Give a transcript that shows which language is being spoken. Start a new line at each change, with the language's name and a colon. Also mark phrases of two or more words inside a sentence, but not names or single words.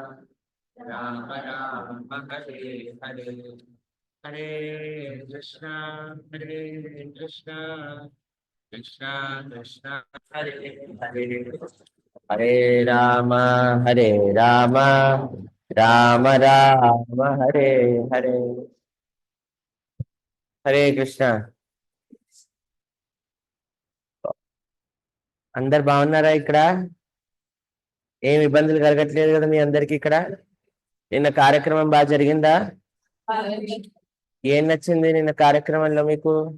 Sanskrit: राम हरे हरे, हरे कृष्णा कृष्णा कृष्णा कृष्णा हरे हरे, हरे राम राम राम हरे हरे. హరే కృష్ణ.
Telugu: అందరు బాగున్నారా? ఇక్కడ ఏం ఇబ్బందులు కలగట్లేదు కదా మీ అందరికి? ఇక్కడ నిన్న కార్యక్రమం బాగా జరిగిందా? ఏం నచ్చింది నిన్న కార్యక్రమంలో మీకు?